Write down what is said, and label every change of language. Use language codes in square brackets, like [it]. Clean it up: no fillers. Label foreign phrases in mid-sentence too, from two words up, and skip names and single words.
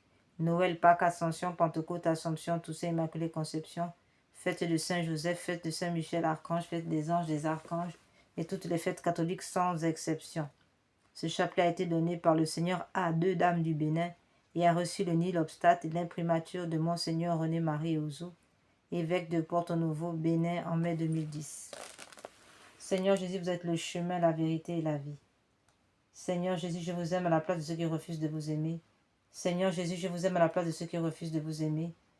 [fr] Noël, Pâques, Ascension, Pentecôte, Assomption, Toussaint, Immaculée Conception, fête de Saint-Joseph, fête de Saint-Michel, Archange, fête des anges, des archanges, et toutes les fêtes catholiques sans exception. Ce chapelet a été donné par le Seigneur à 2 dames du Bénin et a reçu le [la] nil obstate [fr] et l'imprimature de Monseigneur René-Marie Ouzou, évêque de Porto-Novo, Bénin, en mai 2010. Seigneur Jésus, vous êtes le chemin, la vérité et la vie. Seigneur Jésus, je vous aime à la place de ceux qui refusent de vous aimer. Seigneur Jésus, je vous aime à la place de ceux qui refusent de vous aimer.